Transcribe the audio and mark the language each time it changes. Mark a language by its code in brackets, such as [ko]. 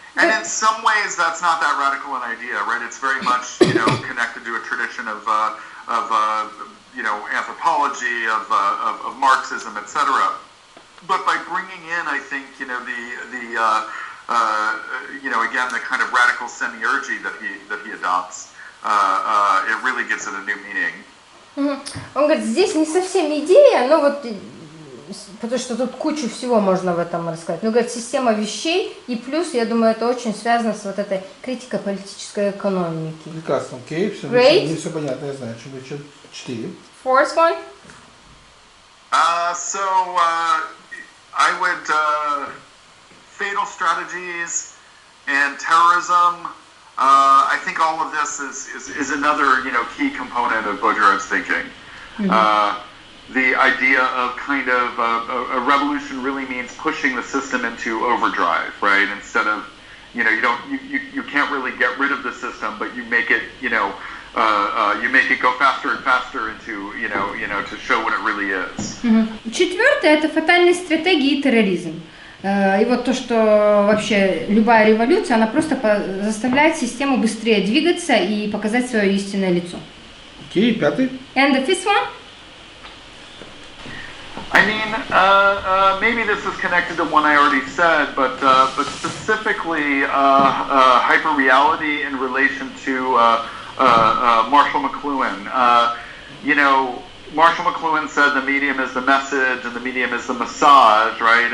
[en] And in some ways, that's not that radical an idea, right? It's very much, connected to a tradition of anthropology, of Marxism, etc. But by bringing in, I think, again, the kind of radical semiurgy that he adopts, it really gives it a new meaning. [ru] Он говорит, здесь не совсем идея, но вот потому что тут кучу всего можно в этом рассказать. Ну, говорит, система вещей, и плюс, я думаю, это очень связано с вот этой критикой политической экономики. Прекрасно, окей, мне все понятно, я знаю, что еще 4. [en] Fourth one? I would, fatal strategies and terrorism, I think all of this is another, key component of Baudrillard's thinking. Mm-hmm. The idea of kind of a revolution really means pushing the system into overdrive, right? Instead of, you can't really get rid of the system, but you make it, you make it go faster and faster into, to show what it really is. [ru] Четвертое – это фатальные стратегии и терроризм. И вот то, что вообще любая революция, она просто заставляет систему быстрее двигаться и показать свое истинное лицо. Окей, пятый. [en] And the fifth one? I mean, maybe this is connected to one I already said, but specifically hyperreality in relation to Marshall McLuhan. You know, Marshall McLuhan said the medium is the message and the medium is the massage, right?